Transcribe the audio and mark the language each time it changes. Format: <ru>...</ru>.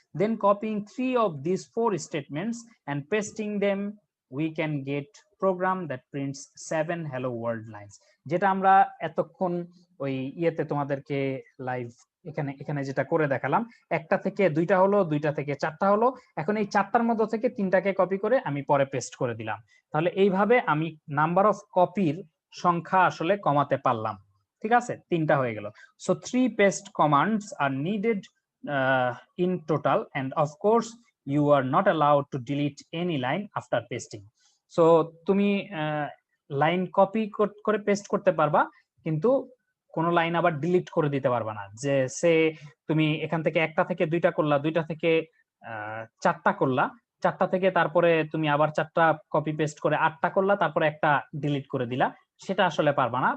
<en>Then copying 3 of these 4 statements and pasting them, we can get program that prints 7 hello world lines.</en> <bn>যেটা আমরা এতক্ষণ ওই ইয়েতে তোমাদেরকে লাইভ এখানে যেটা করে দেখালাম, একটা থেকে দুইটা হলো, দুইটা থেকে চারটা হলো, এখন এই চারটার মধ্যে থেকে তিনটাকে কপি করে আমি পরে পেস্ট করে দিলাম। তাহলে এইভাবে আমি নাম্বার অফ কপির সংখ্যা আসলে কমাতে পারলাম, ঠিক আছে, 3টা হয়ে গেল।</bn> <en>So 3 paste commands are needed in total, and of course you are not allowed to delete any line after pasting.</en> <bn>So তুমি লাইন কপি করে পেস্ট করতে পারবা, কিন্তু কোনো লাইন আবার ডিলিট করে দিতে পারবা না। যে সে তুমি এখান থেকে একটা থেকে দুইটা করলা, দুইটা থেকে চারটা করলা, চারটা থেকে তারপরে তুমি আবার চারটা কপি পেস্ট করে 8টা করলা, তারপরে একটা ডিলিট করে দিলা, সেটা আসলে পারবা না।</bn>